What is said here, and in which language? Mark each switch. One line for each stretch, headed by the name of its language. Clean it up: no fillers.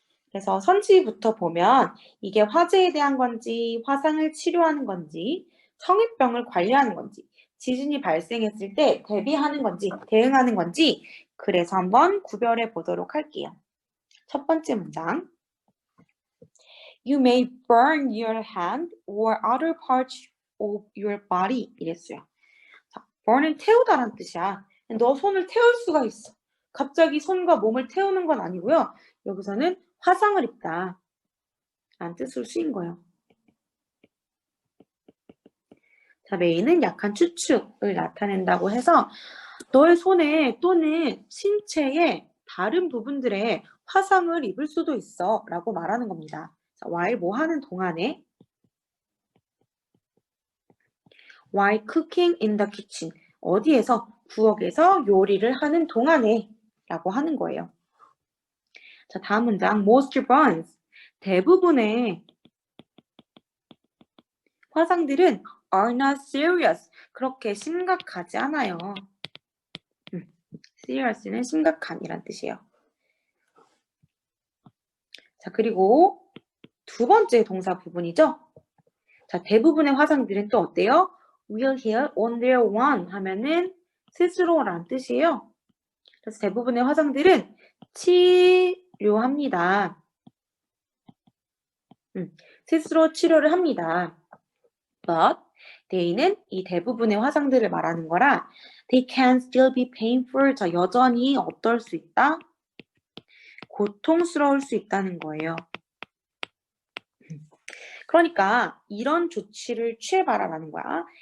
Korean: 그래서 선지부터 보면 이게 화재에 대한 건지, 화상을 치료하는 건지, 성인병을 관리하는 건지, 지진이 발생했을 때 대비하는 건지, 대응하는 건지, 그래서 한번 구별해 보도록 할게요. 첫 번째 문장.
English: You may burn your hand or other parts of your body.
Korean: 이랬어요. 자, burn은 태우다란 뜻이야. 너 손을 태울 수가 있어. 갑자기 손과 몸을 태우는 건 아니고요. 여기서는 화상을 입다 라는 뜻으로 쓰인 거예요. 자, may는 약한 추측을 나타낸다고 해서 너의 손에 또는 신체의 다른 부분들에 화상을 입을 수도 있어 라고 말하는 겁니다.
English: 자, while 뭐 하는 동안에 while cooking in the kitchen 어디에서?
Korean: 부엌에서 요리를 하는 동안에 라고 하는 거예요. 자, 다음 문장 most burns 대부분의 화상들은 are not serious 그렇게 심각하지 않아요. serious는 심각한이란 뜻이에요. 자, 그리고 두 번째 동사 부분이죠. 자, 대부분의 화상들은 또 어때요?
English: will heal on their own 하면은 스스로란 뜻이에요.
Korean: 그래서 대부분의 화상들은 치료합니다. 스스로 치료를 합니다.
English: But they는 이 대부분의 화상들을 말하는 거라 they can still be painful.
Korean: 자, 여전히 어떨 수 있다? 고통스러울 수 있다는 거예요. 그러니까 이런 조치를 취해봐라라는 거야.